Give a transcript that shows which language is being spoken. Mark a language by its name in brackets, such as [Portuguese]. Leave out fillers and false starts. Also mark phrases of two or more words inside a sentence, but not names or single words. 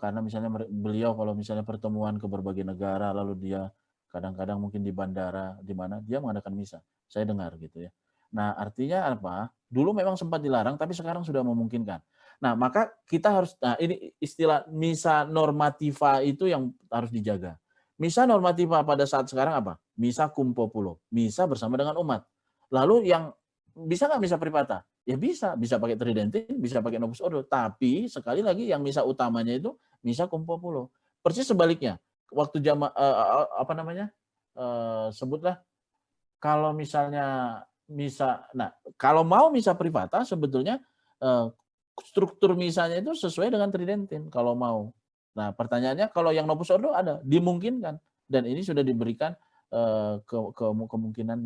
[Indonesian] Karena misalnya beliau kalau misalnya pertemuan ke berbagai negara, lalu dia kadang-kadang mungkin di bandara, di mana dia mengadakan misa. Saya dengar gitu ya. Nah, artinya apa? Dulu memang sempat dilarang, tapi sekarang sudah memungkinkan. Nah, maka kita harus, nah ini istilah misa normativa itu yang harus dijaga. Misa normativa pada saat sekarang apa? [Latin] Misa cum populo, [Indonesian] misa bersama dengan umat. Lalu yang bisa nggak misa privata? Ya bisa pakai Tridentin, bisa pakai Novus Ordo. Tapi sekali lagi yang misa utamanya itu misa [Latin] cum populo. [Indonesian] Persis sebaliknya, waktu sebutlah kalau misalnya misa, nah kalau mau misa privata sebetulnya struktur misanya itu sesuai dengan Tridentin kalau mau. Nah pertanyaannya kalau yang Novus Ordo ada, dimungkinkan dan ini sudah diberikan kemungkinannya.